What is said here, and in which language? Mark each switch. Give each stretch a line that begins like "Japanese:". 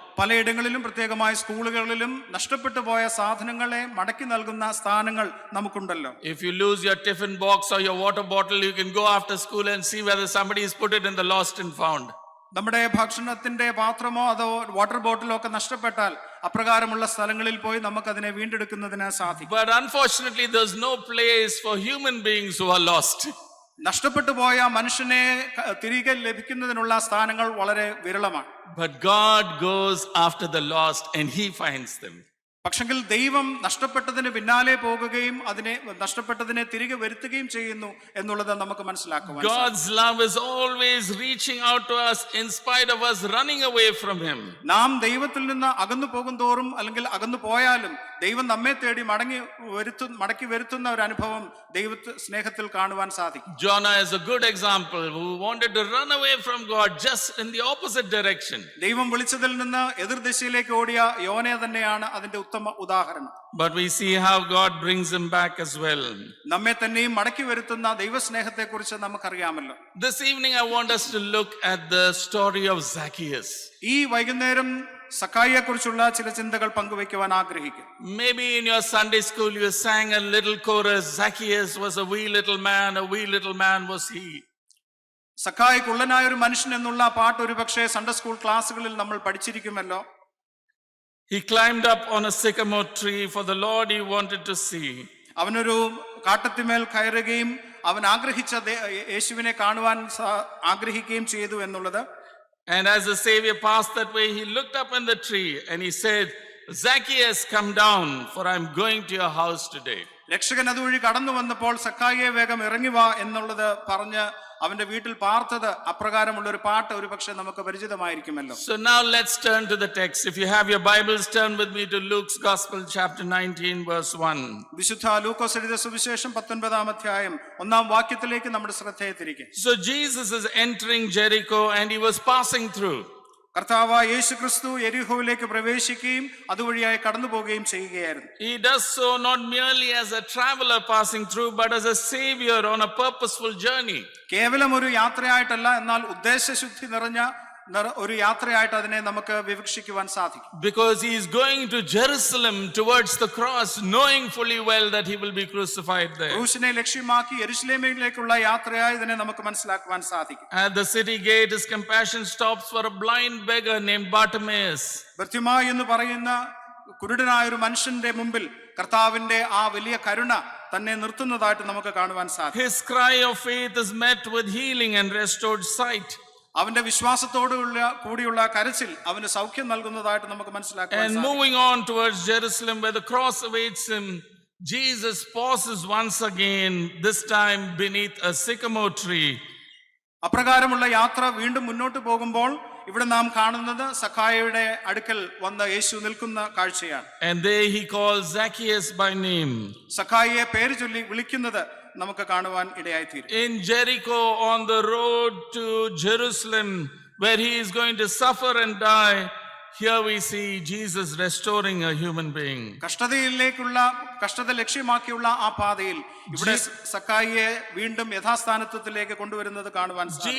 Malayalam: പലയിടങ്ങളിലും പ്രത്യേകമായ സ്കൂളുകളിലും നഷ്ടപ്പെട്ടു പോയ സാധനങ്ങളെ മടക്കി നൽകുന്ന സ്ഥാനങ്ങൾ നമുക്കുണ്ടല്ലോ.
English: If you lose your tiffin box or your water bottle, you can go after school and see whether somebody has put it in the lost and found.
Malayalam: നമ്മുടെ ഭക്ഷണത്തിന്റെ പാത്രമോ അതോ വാട്ടർ ബോട്ടിലോ ഒക്കെ നഷ്ടപ്പെട്ടാൽ അപ്രകാരമുള്ള സ്ഥലങ്ങളിൽ പോയി നമുക്കതിനെ വീണ്ടെടുക്കുന്നതിന് സാധിക്കും.
English: But unfortunately there's no place for human beings who are lost.
Malayalam: നഷ്ടപ്പെട്ടു പോയ മനുഷ്യനെ തിരികെ ലഭിക്കുന്നതിനുള്ള സ്ഥാനങ്ങൾ വളരെ വിരളമാണ്.
English: But God goes after the lost and he finds them.
Malayalam: പക്ഷെങ്കിൽ ദൈവം നഷ്ടപ്പെട്ടതിന് പിന്നാലെ പോകുകയും അതിനെ നഷ്ടപ്പെട്ടതിനെ തിരികെ വരുത്തുകയും ചെയ്യുന്നു എന്നുള്ളത് നമുക്ക് മനസ്സിലാക്കുവാൻ.
English: God's love is always reaching out to us in spite of us running away from him.
Malayalam: നാം ദൈവത്തിൽ നിന്ന് അകന്നു പോകുന്തോറും അല്ലെങ്കിൽ അകന്നു പോയാലും ദൈവം നമ്മെ തേടി മടക്കി വരുത്തുന്ന ഒരു അനുഭവം ദൈവത്തെ സ്നേഹത്തിൽ കാണുവാൻ സാധിക്കും.
English: Jonah is a good example who wanted to run away from God just in the opposite direction.
Malayalam: ദൈവം വിളിച്ചതിൽ നിന്ന് എതിർദിശയിലേക്ക് ഓടിയ യോനെ തന്നെയാണ് അതിന്റെ ഉത്തമ ഉദാഹരണം.
English: But we see how God brings him back as well.
Malayalam: നമ്മെ തന്നെയും മടക്കി വരുത്തുന്ന ദൈവസ്നേഹത്തെ കുറിച്ച് നമുക്കറിയാമല്ലോ.
English: This evening I want us to look at the story of Zacchaeus.
Malayalam: ഈ വൈകുന്നേരം സക്കായിയെ കുറിച്ചുള്ള ചില ചിന്തകൾ പങ്കുവയ്ക്കുവാൻ ആഗ്രഹിക്കും.
English: Maybe in your Sunday school you sang a little chorus, Zacchaeus was a wee little man was he.
Malayalam: സക്കായി കുള്ളനായ ഒരു മനുഷ്യൻ എന്നുള്ള പാട്ട് ഒരു പക്ഷേ സൺഡേ സ്കൂൾ ക്ലാസ്സുകളിൽ നമ്മൾ പഠിച്ചിരിക്കുമല്ലോ.
English: He climbed up on a sycamore tree for the Lord he wanted to see.
Malayalam: അവനൊരു കാട്ടത്തിമേൽ കയറുകയും അവൻ ആഗ്രഹിച്ച യേശുവിനെ കാണുവാൻ ആഗ്രഹിക്കുകയും ചെയ്തു എന്നുള്ളത്.
English: And as the Savior passed that way, he looked up in the tree and he said, Zacchaeus, come down, for I'm going to your house today.
Malayalam: രക്ഷകൻ അതുവഴി കടന്നു വന്നപ്പോൾ സക്കായിയെ വേഗം ഇറങ്ങി വാ എന്നുള്ളത് പറഞ്ഞ് അവന്റെ വീട്ടിൽ പാർത്തത് അപ്രകാരമുള്ള ഒരു പാട്ട് ഒരു പക്ഷേ നമുക്ക് പരിചിതമായിരിക്കുമല്ലോ.
English: So now let's turn to the text. If you have your Bibles, turn with me to Luke's Gospel chapter 19 verse 1.
Malayalam: വിശുദ്ധ ലൂക്കോസ് എഴുതിയ സുവിശേഷം 19-ാം അധ്യായം 1-ാം വാക്യത്തിലേക്ക് നമ്മുടെ ശ്രദ്ധയെ തിരികെ.
English: So Jesus is entering Jericho and he was passing through.
Malayalam: കർത്താവായ യേശുക്രിസ്തു യെരിഹോവിലേക്ക് പ്രവേശിക്കുകയും അതുവഴിയായി കടന്നു പോവുകയും ചെയ്യുകയായിരുന്നു.
English: He does so not merely as a traveler passing through, but as a savior on a purposeful journey.
Malayalam: കേവലം ഒരു യാത്രയായിട്ടല്ല, എന്നാൽ ഉദ്ദേശശുദ്ധി നിറഞ്ഞ ഒരു യാത്രയായിട്ട് അതിനെ നമുക്ക് വിവക്ഷിക്കുവാൻ സാധിക്കും.
English: Because he is going to Jerusalem towards the cross, knowing fully well that he will be crucified there.
Malayalam: ക്രൂശിനെ ലക്ഷ്യമാക്കി യെരുശലേമിലേക്കുള്ള യാത്രയായി ഇതിനെ നമുക്ക് മനസ്സിലാക്കുവാൻ സാധിക്കും.
English: At the city gate, his compassion stops for a blind beggar named Bartimaeus.
Malayalam: Bartimaeus എന്ന് പറയുന്ന കുരുടനായ ഒരു മനുഷ്യന്റെ മുമ്പിൽ കർത്താവിന്റെ ആ വലിയ കരുണ തന്നെ നിർത്തുന്നതായിട്ട് നമുക്ക് കാണുവാൻ സാധിക്കും.
English: His cry of faith is met with healing and restored sight.
Malayalam: അവന്റെ വിശ്വാസത്തോടുള്ള കൂടിയുള്ള കരച്ചിൽ അവന് സൗഖ്യം നൽകുന്നതായിട്ട് നമുക്ക് മനസ്സിലാക്കാൻ
English: And
Malayalam: സാധിക്കും.
English: moving on towards Jerusalem where the cross awaits him, Jesus pauses once again, this time beneath a sycamore tree.
Malayalam: അപ്രകാരമുള്ള യാത്ര വീണ്ടും മുന്നോട്ട് പോകുമ്പോൾ ഇവിടെ നാം കാണുന്നത് സക്കായിയുടെ അടുക്കൽ വന്ന യേശു നിൽക്കുന്ന കാഴ്ചയാണ്.
English: And there he calls Zacchaeus by name.
Malayalam: സക്കായിയെ പേര് ചൊല്ലി വിളിക്കുന്നത് നമുക്ക് കാണുവാൻ ഇടയായിത്തീരും.
English: In Jericho, on the road to Jerusalem, where he is going to suffer and die, here we see Jesus restoring a human being.
Malayalam: കഷ്ടത ലക്ഷ്യമാക്കിയുള്ള ആ പാതയിൽ ഇവിടെ സക്കായിയെ വീണ്ടും യഥാസ്ഥാനത്വത്തിലേക്ക് കൊണ്ടുവരുന്നത് കാണുവാൻ സാധിക്കും.